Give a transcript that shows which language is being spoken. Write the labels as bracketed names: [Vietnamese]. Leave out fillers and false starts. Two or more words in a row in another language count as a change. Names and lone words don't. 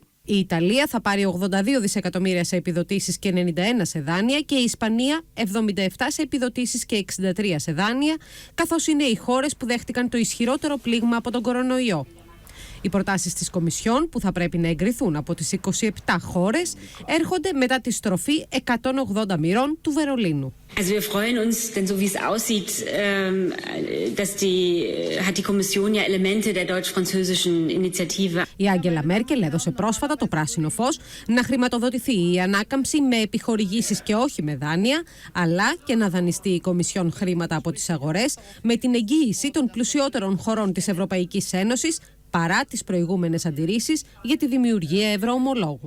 [Greek] Η Ιταλία θα πάρει 82 δισεκατομμύρια σε επιδοτήσεις και 91 σε δάνεια και η Ισπανία 77 σε επιδοτήσεις και 63 σε δάνεια, καθώς είναι οι χώρες που δέχτηκαν το ισχυρότερο πλήγμα από τον κορονοϊό. Οι προτάσεις της Κομισιόν, που θα πρέπει να εγκριθούν από τις 27 χώρες, έρχονται μετά τη στροφή 180 μοιρών του Βερολίνου. [German] Also wir freuen uns, denn so wie es aussieht, hat die Kommission ja Elemente der deutsch-französischen Initiative. [Greek] Η Άγγελα Μέρκελ έδωσε πρόσφατα το πράσινο φως να χρηματοδοτηθεί η ανάκαμψη με επιχορηγήσεις και όχι με δάνεια, αλλά και να δανειστεί η Κομισιόν χρήματα από τις αγορές με την εγγύηση των πλουσιότερων χωρών της Ευρωπαϊκής Ένωσης, παρά τις προηγούμενες αντιρρήσεις για τη δημιουργία ευρωομολόγου.